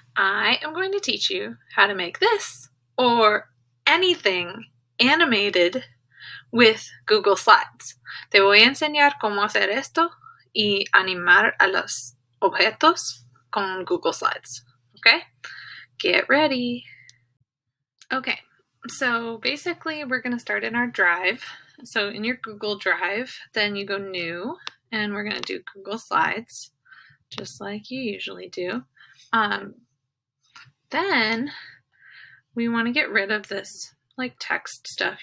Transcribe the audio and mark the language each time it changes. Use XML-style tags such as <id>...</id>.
<en>I am going to teach you how to make this or anything animated with Google Slides.</en> <es>Te voy a enseñar cómo hacer esto y animar a los objetos con Google Slides.</es> <en>Okay? Get ready. Okay, so basically we're going to start in our Drive. So in your Google Drive, then you go New, and we're going to do Google Slides, just like you usually do. Then we want to get rid of this like text stuff.</en>